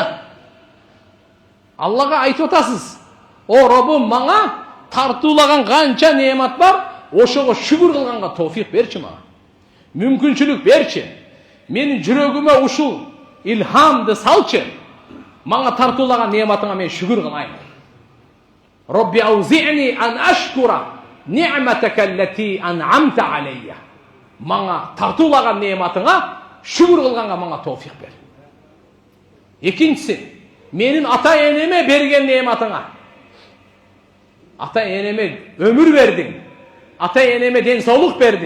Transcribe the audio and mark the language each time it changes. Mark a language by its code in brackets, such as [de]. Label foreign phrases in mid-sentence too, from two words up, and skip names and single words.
[ky] Аллага айтып атасыз, о Роббум, мага тартуулаган канча неъмат бар, ошого шүгүр кылганга тауфиқ берчи мага. Мүмкүнчүлүк берчи. Менин жүрөгүмө ушул илхамды салчы. Мага тартуулаган неъматыңа мен шүгүр кылайын. [ar] رب أوزعني أن أشكر نعمتك التي أنعمت علي. [ky] Мага тартуулаган неъматыңа шүгүр кылганга мага тауфиқ бер. Экинчиси, менин ата-энеме берген неъматыңа. Ата-энеме өмүр бердиң. Ата-энеме ден соолук бердиң.